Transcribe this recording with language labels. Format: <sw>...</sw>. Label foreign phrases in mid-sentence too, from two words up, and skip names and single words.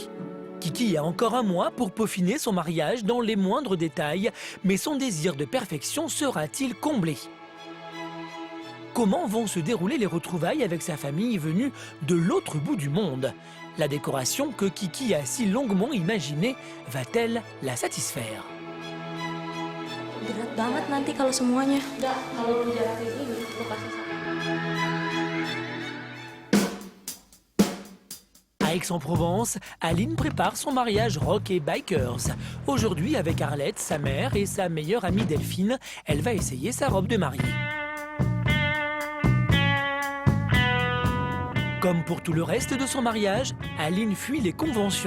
<fr>Kiki a encore 1 mois pour peaufiner son mariage dans les moindres détails, mais son désir de perfection sera-t-il comblé? Comment vont se dérouler les retrouvailles avec sa famille venue de l'autre bout du monde? La décoration que Kiki a si longuement imaginée va-t-elle la satisfaire?</fr> <id>Berat banget nanti kalau semuanya. Kalau lu jarak kayak gini, lu kasih</id> <fr>À Aix-en-Provence, Aline prépare son mariage rock et bikers. Aujourd'hui, avec Arlette, sa mère et sa meilleure amie Delphine, elle va essayer sa robe de mariée. Comme pour tout le reste de son mariage, Aline fuit les conventions.</fr>